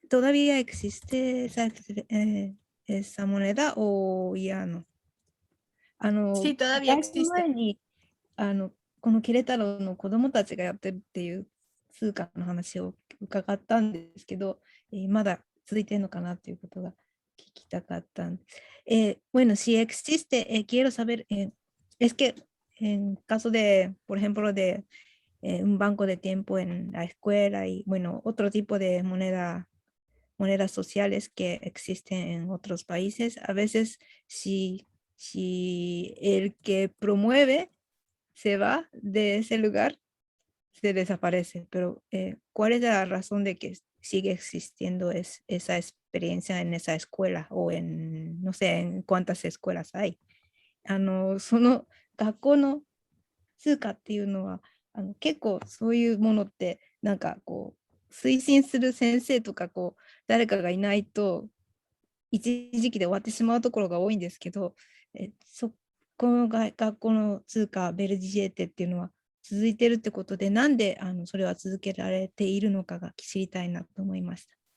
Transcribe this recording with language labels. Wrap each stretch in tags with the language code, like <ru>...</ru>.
<es>¿Todavía existe esa moneda o ya no? Sí, todavía</es> <ja>だいぶ前</ja> <es>existe.</es> <ja>にこのケレタロの子どもたちがやってるっていう通貨の話を伺ったんですけど、まだ続いてるのかなっていうことが聞きたかったんです。</ja> <es>Bueno, si existe, quiero saber, es que en caso de, por ejemplo, de un banco de tiempo en la escuela y, bueno, otro tipo de monedas sociales que existen en otros países, a veces si el que promueve se va de ese lugar, se desaparece. Pero ¿cuál es la razón de que sigue existiendo esa experiencia en esa escuela o no sé, en cuántas escuelas hay?</es> <ja>その学校の通貨っていうのは結構そういうものってなんかこう推進する先生とか誰かがいないと一時期で終わってしまうところが多いんですけど、この学校の通貨ベルディジェーテっていうのは続いてるってことで、なんでそれは続けられているのかが知りたいなと思いました。</ja>